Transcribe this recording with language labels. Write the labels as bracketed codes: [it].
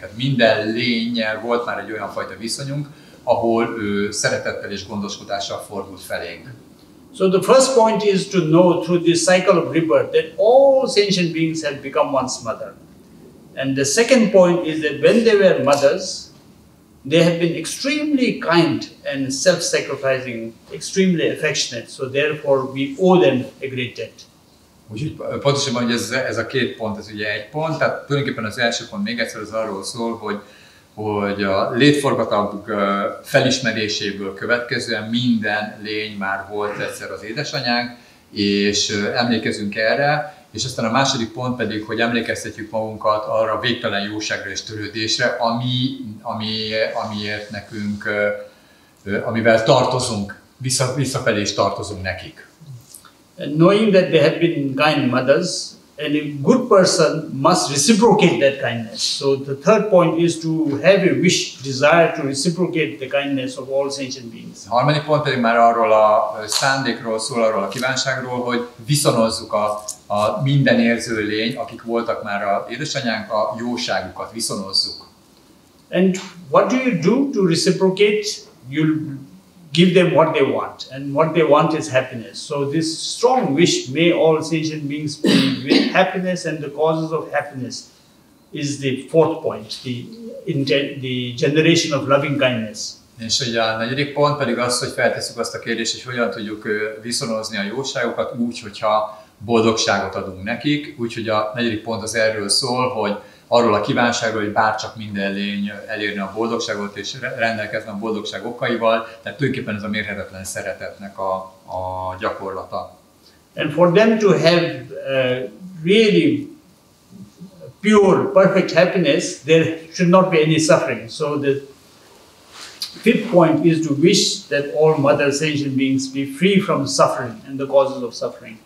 [hu] Tehát minden lénnyel volt már egy olyan fajta viszonyunk, ahol ő szeretettel és gondoskodással fordult felénk. [en] So the first point is to know through this cycle of rebirth that all sentient beings have become one's mother. And the second point is that when they were mothers, they have been extremely kind and self-sacrificing, extremely affectionate. So therefore we owe them a great debt. [hu] Úgyhogy pontosabban, hogy ez a 2 pont, ez ugye egy pont, tehát tulajdonképpen az első pont még egyszer az arról szól, hogy a létforgatag felismeréséből következően minden lény már volt egyszer az édesanyánk, és emlékezünk erre, és aztán a második pont pedig, hogy emlékeztetjük magunkat arra a végtelen jóságra és törődésre, amiért nekünk, amivel tartozunk, visszafelé is tartozunk nekik. [en] And knowing that they have been kind mothers, and a good person must reciprocate that kindness. So the third point is to have a wish, desire to reciprocate the kindness of all sentient beings. [hu] A harmadik pont pedig már arról a szándékról szól, arról a kívánságról, hogy viszonozzuk a minden érző lény, akik voltak már az édesanyánk, a jóságukat viszonozzuk. [en] And what do you do to reciprocate? You'll give them what they want, and what they want is happiness. So this strong wish, may all sentient beings be with happiness, and the causes of happiness is the fourth point, the generation of loving kindness. [hu] És ugye a negyedik pont pedig az, hogy feltesszük azt a kérdést, hogy hogyan tudjuk viszonozni a jóságokat úgy, hogyha boldogságot adunk nekik. Úgyhogy a negyedik pont az erről szól, hogy arról a kívánságról, hogy bárcsak minden lény elérni a boldogságot és rendelkezni a boldogság okaival, tehát tulajdonképpen ez a mérhetetlen szeretetnek a gyakorlata. [en] And for them to have really pure, perfect happiness, there should not be any suffering. So the fifth point is to wish that all mother sentient beings be free from suffering and the causes of suffering.